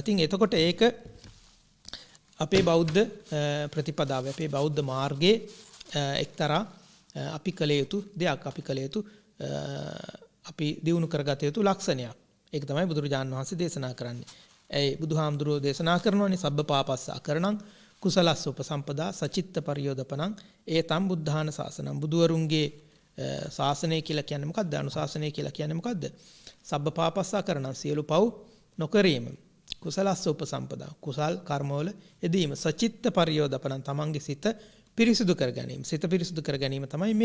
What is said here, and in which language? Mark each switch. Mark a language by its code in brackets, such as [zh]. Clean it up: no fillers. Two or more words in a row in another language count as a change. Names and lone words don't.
[si] ඉතින් එතකොට ඒක අපේ බෞද්ධ ප්‍රතිපදාව, අපේ බෞද්ධ මාර්ගයේ එක්තරා අපි කළ යුතු දෙයක්, අපි කළ යුතු අපි දියුණු කරගත යුතු ලක්ෂණයක්. ඒක තමයි බුදුරජාණන් වහන්සේ දේශනා කරන්නේ. ඒ බුදුහාමුදුරුවෝ දේශනා කරනවානේ [pi] සබ්බ පාපස්ස අකරණං කුසලස්ස උපසම්පදා සචිත්ත පරියෝදපණං ඒතම් බුද්ධාන ශාසනං. [si] බුදුවරුන්ගේ ශාසනය කියලා කියන්නේ මොකද්ද? අනුශාසනය කියලා කියන්නේ මොකද්ද? [pi] සබ්බ පාපස්ස අකරණං [si] සියලු පව් නොකිරීම. [pi] කුසලස්ස උපසම්පදා [si] කුසල් කර්මවල යෙදීම. [pi] සචිත්ත පරියෝදපණං [si] තමන්ගේ සිත පිරිසුදු කර ගැනීම. සිත පිරිසුදු කර ගැනීම තමයි මේ.